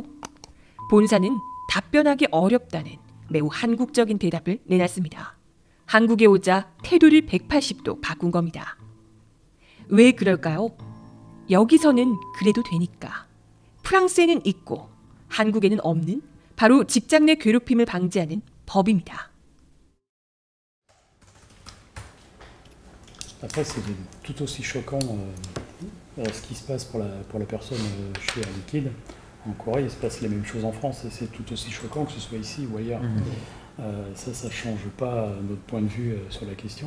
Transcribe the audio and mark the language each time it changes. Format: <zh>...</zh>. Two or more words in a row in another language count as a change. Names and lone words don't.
<ko>본사는 답변하기 어렵다는 매우 한국적인 대답을 내놨습니다. 한국에 오자 태도를 180도 바꾼 겁니다. 왜 그럴까요? 여기서는 그래도 되니까. 프랑스에는 있고 한국에는 없는 바로 직장 내 괴롭힘을 방지하는 법입니다.</ko> <fr>Après, c'est tout aussi choquant ce qui se passe pour la personne chez Air Liquide. En Corée, il se passe les mêmes choses en France et c'est tout aussi choquant que ce soit ici ou ailleurs. Ça ne change pas notre point de vue sur la question.</fr>